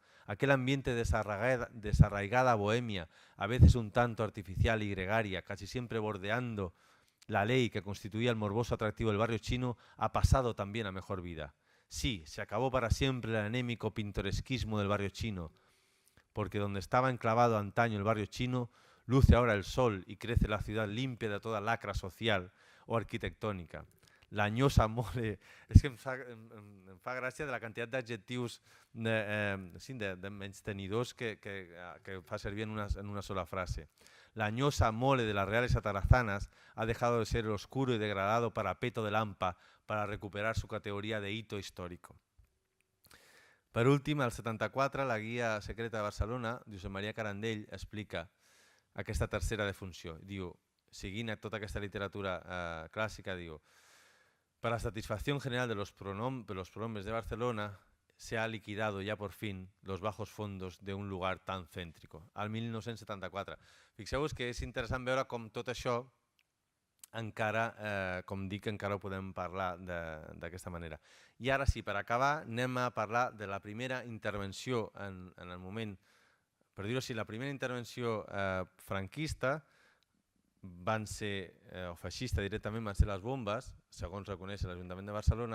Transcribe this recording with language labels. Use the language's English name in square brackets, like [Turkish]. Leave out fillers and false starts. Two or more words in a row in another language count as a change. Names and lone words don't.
[Spanish] aquel ambiente desarraigada bohemia, a veces un tanto artificial y gregaria, casi siempre bordeando la ley que constituía el morboso atractivo del barrio chino, ha pasado también a mejor vida. Sí, se acabó para siempre el anémico pintoresquismo del barrio chino, porque donde estaba enclavado antaño el barrio chino, luce ahora el sol y crece la ciudad limpia de toda lacra social o arquitectònica. [Catalan] L'anyosa mole... És que em fa gràcia de la quantitat d'adjectius de menystenidors que fa servir en una sola frase. [Spanish] La añosa mole de las reales atarazanas ha dejado de ser el oscuro y degradado parapeto de Lampa para recuperar su categoría de hito histórico. [Catalan] Per últim, al 74, la Guia Secreta de Barcelona, Josep Maria Carandell, explica aquesta tercera defunció. Diu, seguint tota aquesta literatura clàssica, diu: [Spanish] para la satisfacción general de los prohombres de Barcelona, se ha liquidado ya por fin los bajos fondos de un lugar tan céntrico. [Catalan] Al 1974. Fixeu-vos que és interessant veure com tot això encara, com dic, encara ho podem parlar d'aquesta manera. I ara sí, per acabar, anem a parlar de la primera intervenció en el moment, per dir-ho així, la primera intervenció franquista van ser, o feixista directament, van ser les bombes, segons reconeix l'Ajuntament de Barcelona.